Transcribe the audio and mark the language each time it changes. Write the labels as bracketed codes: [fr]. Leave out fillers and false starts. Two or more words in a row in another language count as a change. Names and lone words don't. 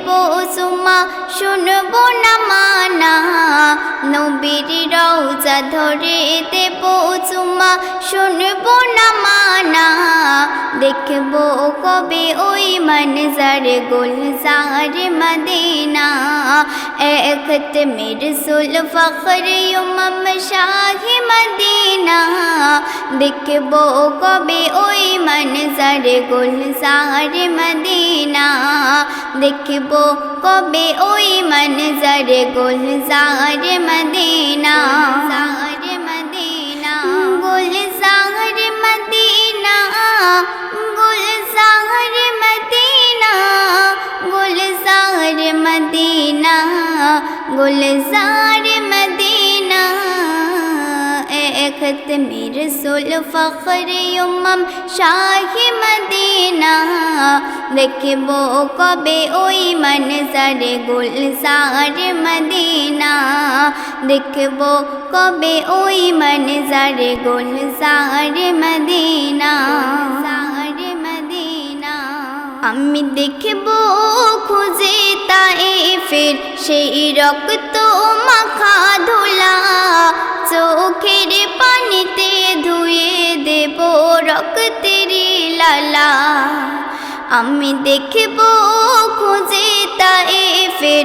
[bn] চুমা শুনবো না মানা নবীর রওজা ধরে দেব চুমা শুনবো না মানা দেখবো কবে ওই মনজর গুলজার মদিনা [ur] ختم رسول فخر امم شاہ [bn] মদিনা দেখবো কবে ওই মনজর গুলজার মদিনা দেখবো কবে ওই মনজর গুলজার মদিনা গুলজার মদিনা গুলজার মদিনা গুলজার মদিনা গুলজার মদিনা [ur] ختم رسول فخر امم شاہ [bn] মদিনা দেখবো কবে ওই মনজর গুলজার মদিনা দেখবো কবে ওই মনজর গুলজার মদিনা আমি দেখবো খুঁজে তায়েফের সেই রক্ত মাখা ধুলা চোখের পানিতে ধুয়ে দেব রক্তের লালা আমি দেখবো খুঁজে তায়েফের